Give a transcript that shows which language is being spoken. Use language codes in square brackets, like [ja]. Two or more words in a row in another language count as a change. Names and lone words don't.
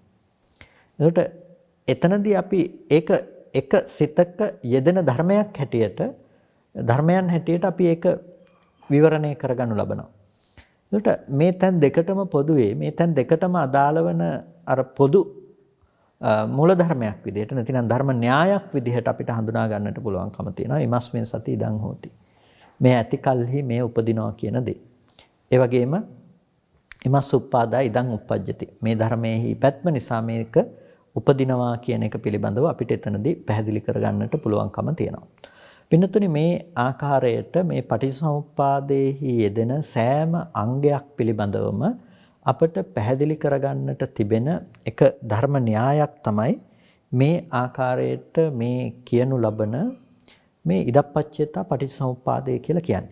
[si] එතකොට එතනදී අපි ඒක එක සිතක යෙදෙන ධර්මයන් හැටියට අපි ඒක විවරණය කරගනු ලබනවා. එතකොට මේ තැන් දෙකටම පොදුවේ මේ තැන් දෙකටම අදාළ වන අර පොදු මූල ධර්මයක් විදිහට නැතිනම් ධර්ම න්‍යායක් විදිහට අපිට හඳුනා ගන්නට පුළුවන්කම තියෙනවා. [pi] ීමස්මින් සති ඉදං හෝති. [si] මේ ඇති කල්හි මේ උපදිනවා කියන දේ. [pi] ඒ වගේම ීමස් උප්පාදා ඉදං උප්පජ්ජති. [si] මේ ධර්මයේ පැත්ම නිසා මේක උපදිනවා කියන එක පිළිබඳව අපිට එතනදී පැහැදිලි කරගන්නට පුළුවන්කම තියෙනවා. පින්නතුනි මේ ආකාරයට මේ පටිච්චසමුප්පාදයේහි යෙදෙන සෑම අංගයක් පිළිබඳවම අපට පැහැදිලි කරගන්නට තිබෙන එක ධර්ම න්‍යායක් තමයි මේ ආකාරයට මේ කියනු ලබන මේ ඉදප්පච්චේතා පටිච්චසමුප්පාදය කියලා කියන්නේ.